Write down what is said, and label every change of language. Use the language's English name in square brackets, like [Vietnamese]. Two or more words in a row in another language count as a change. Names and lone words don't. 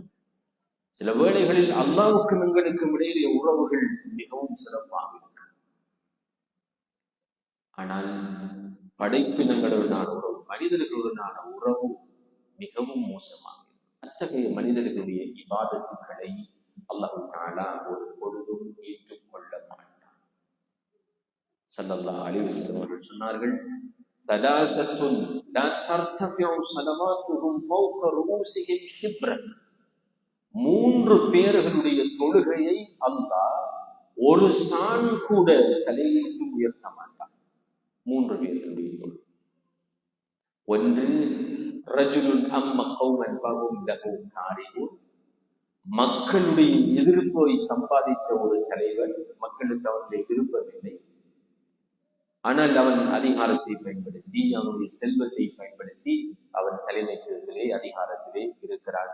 [Tamil] சில வேளைகளில் அல்லாஹ்வுக்கும் எங்களுக்கும் இடையிலே உறவுகள் மிகவும் சிறப்பாக இருக்கு, ஆனால் படைப்பினங்களுடனான உறவு, மனிதர்களுடனான உறவு மிகவும் மோசமாக இருக்கு. அத்தகைய மனிதர்களுடைய இபாதத்துக்களை அல்லாஹ் தஆலா ஒரு பொழுதும் ஏற்றுக்கொள்ள மாட்டார். [Arabic] صلى الله عليه وسلم [Tamil] அவர்கள் சொன்னார்கள், [Arabic] ثلاثة لا ترتفع صلواتهم فوق رؤوسهم شبرا. [Tamil] 3 பேர்களுடைய தொழுகையை அல்லாஹ் ஒரு சான் கூட தலையிட்டு உயர்த்த மாட்டார். 3 பேர்களுடைய தொழுகை. [Arabic] ஒன்று, رجل أم قوما فهم له كارهون. [Tamil] மக்களுடைய எதிர்ப்பை சம்பாதித்த ஒரு தலைவர், மக்களுக்கு அவருடைய விருப்பமில்லை, ஆனால் அவன் அதிகாரத்தை பயன்படுத்தி, அவனுடைய செல்வத்தை பயன்படுத்தி அவன் தலைமைத்துவத்திலே அதிகாரத்திலே இருக்கிறான்.